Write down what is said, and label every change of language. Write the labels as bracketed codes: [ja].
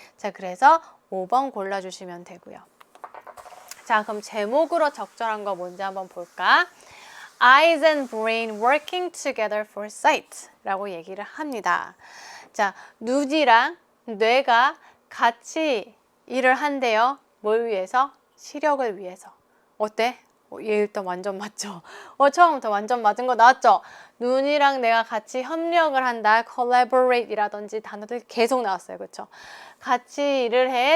[ko] 자, 그래서 5번 골라주시면 되고요. 자, 그럼 제목으로 적절한 거 뭔지 한번 볼까? [en] Eyes and brain working together for sight [ko] 라고 얘기를 합니다. 자, 눈이랑 뇌가 같이 일을 한대요. 뭘 위해서? 시력을 위해서. 어때? 얘 일단 완전 맞죠? 처음부터 완전 맞은 거 나왔죠? 눈이랑 내가 같이 협력을 한다. collaborate 이라든지 단어들 계속 나왔어요. 그렇죠? 같이 일을 해.